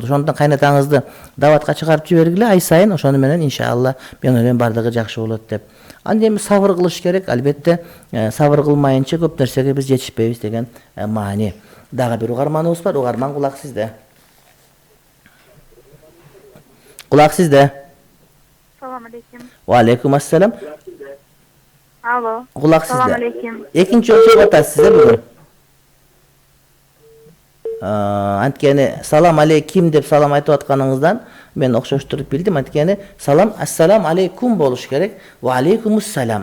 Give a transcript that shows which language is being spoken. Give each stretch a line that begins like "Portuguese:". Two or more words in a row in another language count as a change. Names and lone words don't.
Kyrgyz: Ошондуктан кайнатаңызды даватка чыгарып жибергиле ай сайын, ошону менен иншалла мен ойлойм бардыгы жакшы болот деп. Анда эми сабыр кылыш керек, албетте сабыр кылмайынча көп нерсеге биз жетишпейбиз деген маани. Дагы бир угарманыбыз бар. Угарман, кулак сизде. Кулак сизде.
Arabic: سلام عليكم. وعليكم السلام.
Kyrgyz: Алло. Кулак сизде.
Arabic: سلام عليكم.
Kyrgyz: Экинчи чыгып атасыз бүгүн. Анткени
Arabic: سلام عليكم
Kyrgyz: деп салам айтып атканыңыздан мен окшоштуруп билдим. Анткени салам
Arabic: السلام عليكم
Kyrgyz: болуш керек.
Arabic: وعليكم السلام.